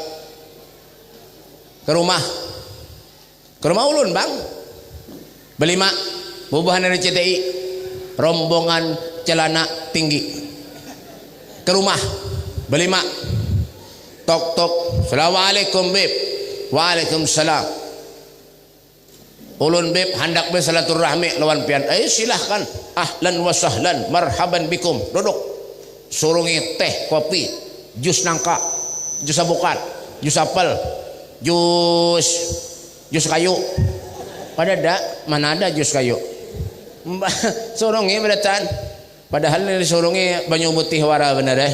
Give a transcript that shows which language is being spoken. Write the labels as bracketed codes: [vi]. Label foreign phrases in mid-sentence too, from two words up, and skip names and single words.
[bjn] Ke rumah ulun bang berlima bubuhan RCTI rombongan celana tinggi ke rumah berlima tok tok, assalamualaikum beb. Waalaikumsalam. Ulun beb hendak bersilaturahmi lawan pian. Silahkan, [ar] أهلا وسهلا، مرحبا بكم. [bjn] Duduk. Surungi teh, kopi, jus nangka, jus abukat, jus apel, jus kayu. Pada ada, mana ada jus kayu? Surungi beratan. Padahal ini surungi banyu putih wara bener deh.